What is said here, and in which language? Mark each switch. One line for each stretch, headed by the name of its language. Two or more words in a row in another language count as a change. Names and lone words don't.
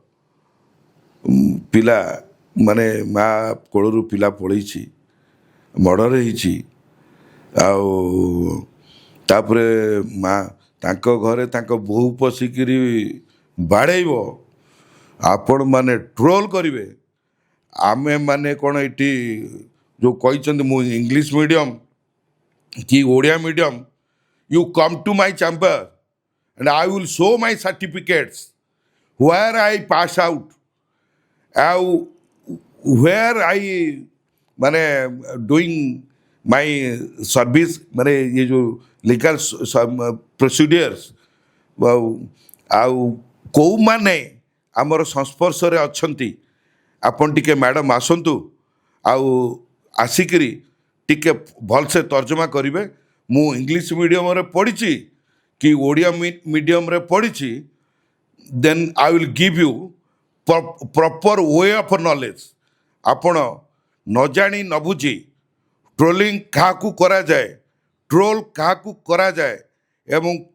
Odia: ପିଲା ମାନେ ମା କୋଳରୁ ପିଲା ପଳେଇଛି ମର୍ଡ଼ର ହେଇଛି ଆଉ ତାପରେ ମା ତାଙ୍କ ଘରେ ତାଙ୍କ ବୋହୂ ପଶିକିରି ବାଡ଼େଇବ ଆପଣମାନେ ଟ୍ରୋଲ୍ କରିବେ ଆମେମାନେ କ'ଣ ଏଠି ଯେଉଁ କହିଛନ୍ତି ମୁଁ
English: English medium
Odia: କି ଓଡ଼ିଆ ମିଡ଼ିୟମ୍
English: you come to my chamber and I will show my certificates where I pass out where I माने doing my service
Hindi: माने ये जो
English: legal procedures
Odia: ଆଉ କେଉଁମାନେ ଆମର ସଂସ୍ପର୍ଶରେ ଅଛନ୍ତି ଆପଣ ଟିକେ ମ୍ୟାଡ଼ାମ୍ ଆସନ୍ତୁ ଆଉ ଆସିକିରି ଟିକେ ଭଲସେ ତର୍ଜମା କରିବେ ମୁଁ
English: English mediumରେ
Odia: ପଢ଼ିଛି କି ଓଡ଼ିଆ ମିଡ଼ିୟମରେ ପଢ଼ିଛି
English: then I will give you proper way of knowledge
Odia: ଆପଣ ନ ଜାଣି ନ ବୁଝି ଟ୍ରୋଲିଂ କାହାକୁ କରାଯାଏ ଟ୍ରୋଲ୍ କାହାକୁ କରାଯାଏ ଏବଂ